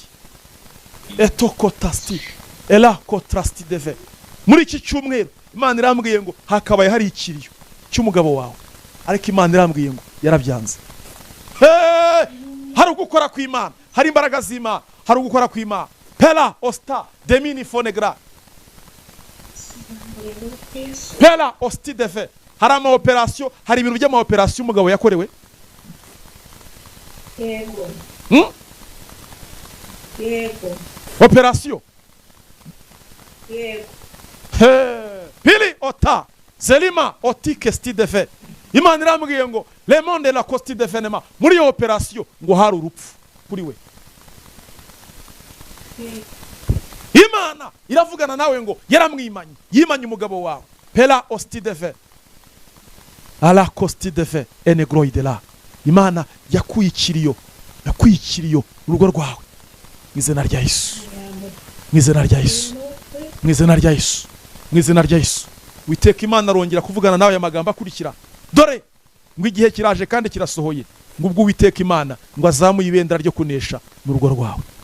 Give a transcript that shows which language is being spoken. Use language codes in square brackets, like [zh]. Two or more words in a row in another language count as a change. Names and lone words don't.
[rw] Etokotasti ela kotrasti deve. Muri iki cyumweru Imana irambwiye ngo hakabaye hari ikiriyo cy'umugabo wawe, ariko Imana irambwiye ngo yarabyanze. Hari ugukora kw'Imana, hari imbaraga z'Imana, hari ugukora kw'Imana. Pela osta demini fonegra. Pela osti deve. Hari ama operation, hari ibintu by'ama operation umugabo yakorewe. Yego. Yego. Operation. Yego. Pili ota zelima otike sti deve. Imana irambwiye ngo le monde la costi defenema. Muri iyo operation ngo hari urupfu kuri we. Imana iravugana nawe ngo yaramwimanye, yimanye umugabo wawe. Pela osti deve. Ala costi deve ene groide la. Imana yakwikiriyo, yakwikiriyo urugo rwawe. Mwizina rya Yesu, mwizina rya Yesu, mwizina rya Yesu, mwizina rya Yesu. Witeka Imana arongera kuvugana nawe amagambo akurikira. Dore ngo igihe kiraje kandi kirasohoye, ngo ubwo Witeka Imana ngo azamuye ibendera ryo kunesha mu rugo rwawe.